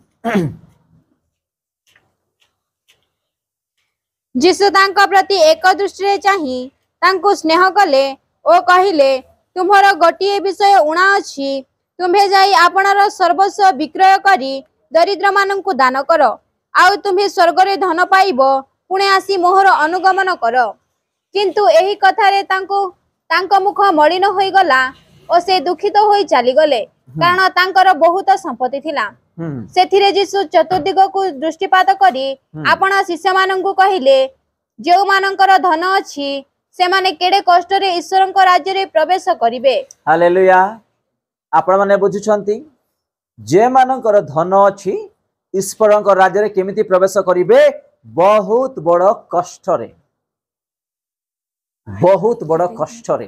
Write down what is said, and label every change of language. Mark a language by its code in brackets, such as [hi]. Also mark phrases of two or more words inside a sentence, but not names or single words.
[or] ଯୀଶୁ ତାଙ୍କୁ ପ୍ରତି ଏକ ଦୃଷ୍ଟି ଚାହିଁ ତାଙ୍କୁ ସ୍ନେହ କଲେ ଓ କହିଲେ ତୁମ୍ଭର ଗୋଟିଏ ବିଷୟ ଊଣା ଅଛି ତୁମ୍ଭେ ଯାଇ ଆପଣାର ସର୍ବସ୍ୱ ବିକ୍ରୟ କରି ଦରିଦ୍ର ମାନଙ୍କୁ ଦାନ କର ଆଉ ତୁମ୍ଭେ ସ୍ୱର୍ଗ ରେ ଧନ ପାଇବ ପୁଣି ଆସି ମୋହର ଅନୁଗମନ କର କିନ୍ତୁ ଏହି କଥାରେ ତାଙ୍କ ମୁଖ ମଳିନ ହୋଇ ଗଲା ଓ ସେ ଦୁଃଖିତ ହୋଇ ଚାଲି ଗଲେ କାରଣ ତାଙ୍କର ବହୁତ ସମ୍ପତ୍ତି ଥିଲା। ସେଥିରେ ଯୀଶୁ ଚତୁର୍ଦିଗ କୁ ଦୃଷ୍ଟିପାତ କରି ଆପଣ ଶିଷ୍ୟ ମାନଙ୍କୁ କହିଲେ ଯେଉଁ ମାନଙ୍କର ଧନ ଅଛି ସେ ମାନେ କେଡ଼େ କଷ୍ଟ ରେ ଈଶ୍ୱରଙ୍କ ରାଜ୍ୟ ରେ ପ୍ରବେଶ କରିବେ। हालेलुया। ଆପଣ ମାନେ ବୁଝୁଛନ୍ତି ଯେ ମାନଙ୍କର ଧନ ଅଛି ଈଶ୍ୱରଙ୍କ ରାଜ୍ୟ ରେ କେମିତି ପ୍ରବେଶ କରିବେ ବହୁତ ବଡ଼ କଷ୍ଟ ରେ ବହୁତ ବଡ଼ କଷ୍ଟ ରେ।